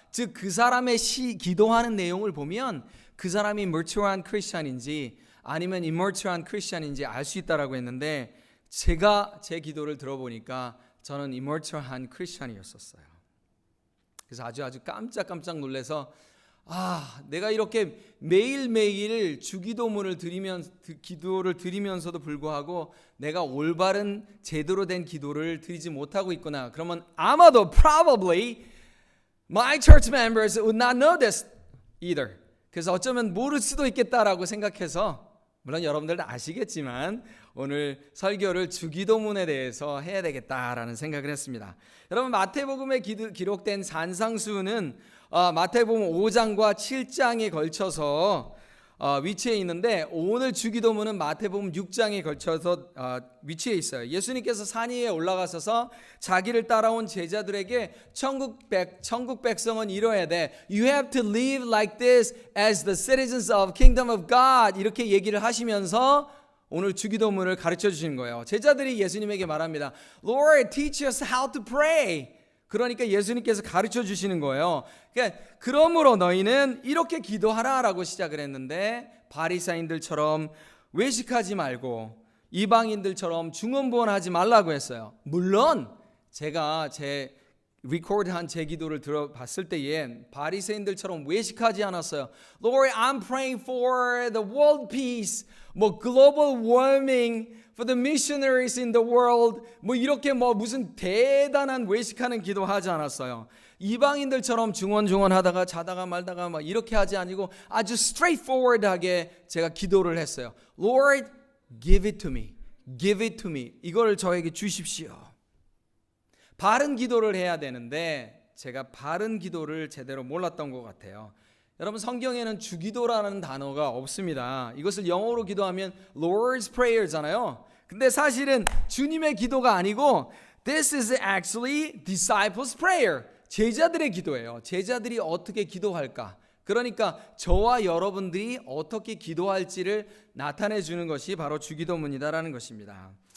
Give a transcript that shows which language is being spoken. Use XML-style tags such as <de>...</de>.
<ko>즉 그 사람의 기도하는 내용을 보면 그 사람이 matur한 크리스찬인지 아니면 immatur한 크리스찬인지 알 수 있다라고 했는데 제가 제 기도를 들어보니까 저는 immatur한 크리스찬이었었어요. 그래서 아주 깜짝 놀라서 내가 이렇게 매일매일 주기도문을 기도를 드리면서도 불구하고 내가 올바른 제대로 된 기도를 드리지 못하고 있구나. 그러면 아마도</ko> <en>probably my church members would not know this either.</en> <ko>그래서 어쩌면 모를 수도 있겠다라고 생각해서 물론 여러분들도 아시겠지만 오늘 설교를 주기도문에 대해서 해야 되겠다라는 생각을 했습니다. 여러분, 마태복음에 기록된 산상수훈은 마태복음 5장과 7장에 걸쳐서 위치해 있는데 오늘 주기도문은 마태복음 6장에 걸쳐서 위치해 있어요. 예수님께서 산 위에 올라가셔서 자기를 따라온 제자들에게 천국 백성은 이뤄야 돼.</ko> <en>You have to live like this as the citizens of kingdom of God</en> <ko>이렇게 얘기를 하시면서 오늘 주기도문을 가르쳐 주시는 거예요. 제자들이 예수님에게 말합니다.</ko> <en>Lord, teach us how to pray.</en> <ko>그러니까 예수님께서 가르쳐 주시는 거예요. 그러므로 너희는 이렇게 기도하라라고 시작을 했는데 바리새인들처럼 외식하지 말고 이방인들처럼 중언부언하지 말라고 했어요. 물론 제가 제 리코드한 제 기도를 들어봤을 때엔 바리새인들처럼 외식하지 않았어요.</ko> <en>Lord, I'm praying for the world peace, global warming, for the missionaries in the world,</en> <ko>이렇게 무슨 대단한 외식하는 기도하지 않았어요. 이방인들처럼 중언중언하다가 자다가 말다가 이렇게 하지 아니고 아주 straightforward하게 제가 기도를 했어요.</ko> <en>Lord, give it to me, give it to me.</en> <ko>이걸 저에게 주십시오. 바른 기도를 해야 되는데 제가 바른 기도를 제대로 몰랐던 것 같아요. 여러분 성경에는 주기도라는 단어가 없습니다. 이것을 영어로 기도하면 Lord's Prayer잖아요. 근데 사실은 주님의 기도가 아니고</ko> <en>This is actually disciples' prayer.</en> <ko>제자들의 기도예요. 제자들이 어떻게 기도할까? 그러니까 저와 여러분들이 어떻게 기도할지를 나타내 주는 것이 바로 주기도문이다라는 것입니다.</ko>